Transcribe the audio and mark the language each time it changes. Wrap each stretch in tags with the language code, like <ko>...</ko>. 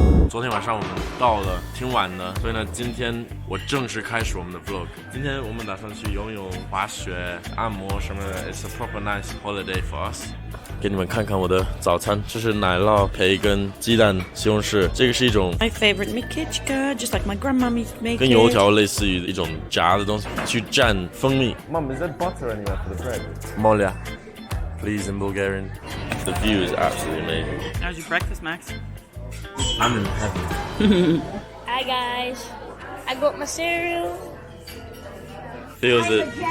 <zh>昨天晚上我们到了，挺晚的，所以呢，今天我正式开始我们的 vlog。今天我们打算去游泳、滑雪、按摩什么的。</zh> <en>It's a proper nice holiday for us。</en> <zh>给你们看看我的早餐，这是奶酪、培根、鸡蛋、西红柿。这个是一种</zh> <en>My favorite mikichka, just like my grandmummy make it.</en> <zh>跟油条类似于一种炸的东西，去蘸蜂蜜。</zh> <en>Mom, is there butter anywhere for the bread? Molia, please in Bulgarian. The view is absolutely amazing. How's your breakfast, Max? I'm in heaven. Hi guys, I got my cereal. Feels it.</en>